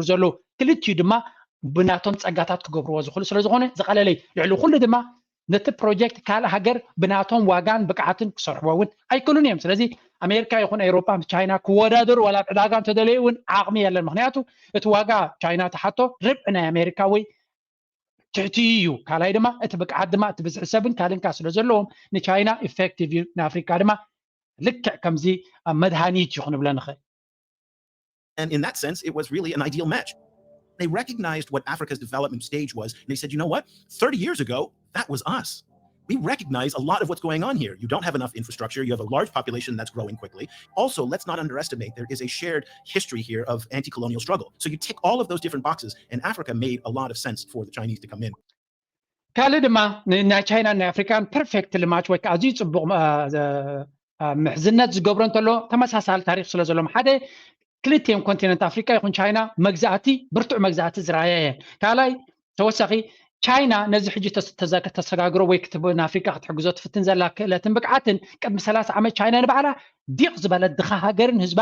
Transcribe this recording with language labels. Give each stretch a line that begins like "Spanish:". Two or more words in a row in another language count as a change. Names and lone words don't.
Tigrinya: ዘለዉ ክልቲኡ ድማ ብናቶም ፀጋታት ክገብርዎ ዝኽእሉ ስለ ዝኾነ ዝቐለለይ ልዕሊ ኩሉ ድማ ነቲ ፕሮጀክት ካልእ ሃገር ብናቶም ዋጋን ብቅዓትን ክሰርሕዎ እውን ኣይክእሉን እዮም ስለዚ ኣሜሪካ ይኹን ኤውሮጳ ቻይና ክወዳደሩ ዋላ ዕዳጋ እንተደለዩ እውን ዓቕሚ የለን ምክንያቱ እቲ ዋጋ ቻይና ተሓቶ ርብዒ ናይ ኣሜሪካ ወይ ትሕትኡ እዩ ካልኣይ ድማ እቲ ብቅዓት ድማ እቲ ብዝሒ ሰብን ካልንካ ስለ ዘለዎም ንቻይና ኢፌክቲቭ እዩ ንኣፍሪካ ድማ ልክዕ ከምዚ መድሃኒት እዩ ክንብሎ ንኽእል
English: And in that sense, it was really an ideal match. They recognized what Africa's development stage was, and they said, you know what? 30 years ago, that was us. We recognize a lot of what's going on here. You don't have enough infrastructure. You have a large population that's growing quickly. Also, let's not underestimate, there is a shared history here of anti-colonial struggle. So you tick all of those different boxes, and Africa made a lot of sense for the Chinese to come in.
Tigrinya: ካልእ ድማ ናይ ቻይና ናይ ኣፍሪካን
English: perfect match
Tigrinya: ወይ ከዓ ኣዝዩ ፅቡቕ ምሕዝነት ዝገብሮ እንተሎ ተመሳሳሊ ታሪክ ስለ ዘለዎም ሓደ ክልቲኦም ኮንቲነንት ኣፍሪካ ይኹን ቻይና መግዛእቲ ብርቱዕ መግዛእቲ ዝረኣያ እየን ካልኣይ ተወሳኺ ቻይና ነዚ ሕጂ ተሰጋግሮ ወይ ክትብ ንኣፍሪካ ክትሕግዞ ትፍትን ዘላ ክእለትን ብቅዓትን ቅድሚ 30 ዓመት ቻይና ንባዕላ ዲቕ ዝበለት ድኻ ሃገርን ህዝባ